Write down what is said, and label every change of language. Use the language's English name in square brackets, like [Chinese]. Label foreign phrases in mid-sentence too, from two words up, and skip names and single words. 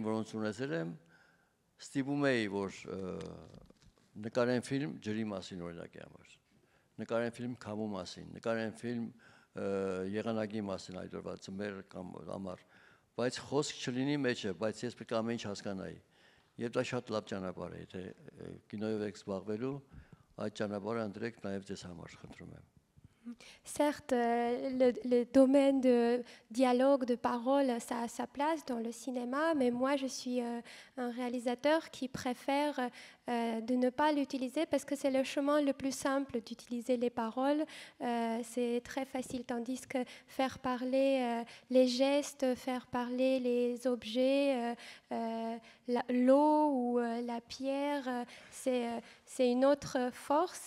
[Armenian] որոնց ունեցել եմ, ստիպում էի, որ նկարեն ֆիլմ ջրի մասին օրինակի համար, նկարեն ֆիլմ քամու մասին, նկարեն ֆիլմ եղանակի մասին այդ օրվա ծմեր կամ ամառ, բայց խոսք չլինի մեջը, բայց ես պետք է ամեն ինչ հասկանայի։ Եվ դա շատ լավ ճանապարհ է, եթե կինոյով եք զբաղվելու, այդ ճանապարհը ընտրեք նաև ձեզ համար, խնդրում եմ։ [French] Certes, le domaine de dialogue, de parole, ça a sa place dans le cinéma, mais moi je suis un réalisateur qui préfère de ne pas l'utiliser parce que c'est le chemin le plus simple d'utiliser les paroles. C'est très facile, tandis que faire parler les gestes, faire parler les objets, l'eau ou la pierre, c'est une autre force.